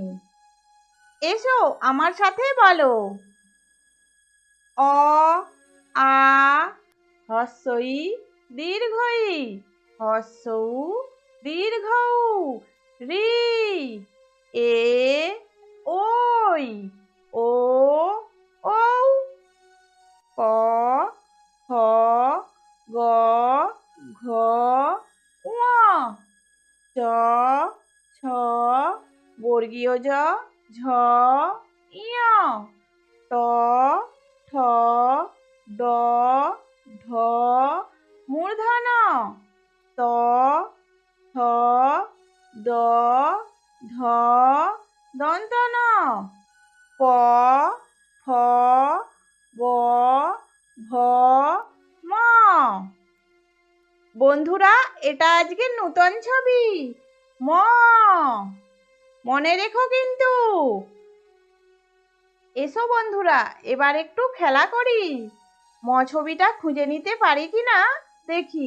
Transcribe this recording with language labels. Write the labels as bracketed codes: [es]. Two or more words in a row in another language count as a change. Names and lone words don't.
[bn] এসো আমার সাথে বলো। অ আ হ্রস্ব ই দীর্ঘ ই, হ্রস্ব উ দীর্ঘ উ, ঋ এ ওই, ও ঔ, ক খ গ ঘ ঙ, চ ছ বর্গীয় জ ঝ ঞ, ট ঠ ড ঢ মূর্ধন্য, ত থ দ ধ দন্ত ন, প ফ ব ভ ম। বন্ধুরা এটা আজকে নতুন ছবি ম। মনে রেখো কিন্তু। এসো বন্ধুরা এবার একটু খেলা করি। ম ছবিটা খুঁজে নিতে পারি কিনা দেখি।